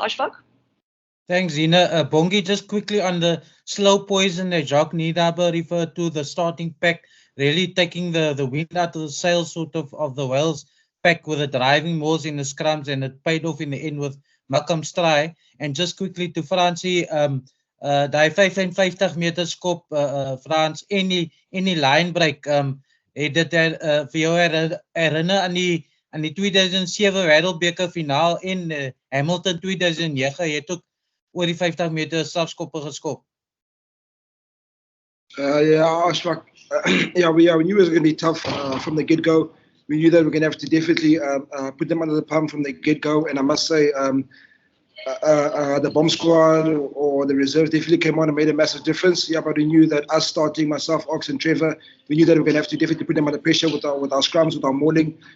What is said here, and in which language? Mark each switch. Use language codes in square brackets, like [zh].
[en] So Ashfaq. Thanks, Zina. Bongi, just quickly on the slow poison that Jacques Nienaber referred to, the starting pack really taking the wind out of the sails sort of the Wales pack with the driving moves in the scrums, and it paid off in the end with Malcolm's try. And just quickly to Fransie, [af] die 55 meter skop, Frans, [en] any line break, [af] het dit vir jou herinner aan die 2007 Wêreldbeker finaal en Hamilton 2009, jy het ook oor die 50 meter strafskoppe geskop. [en] Ashfaq, we knew it was going to be tough from the get-go. We knew that we were going to have to definitely put them under the pump from the get-go. And I must say, the bomb squad or the reserves definitely came on and made a massive difference. Yeah, but we knew that us starting, myself, Ox and Trevor, we knew that we were going to have to definitely put them under pressure with our scrums, with our mauling.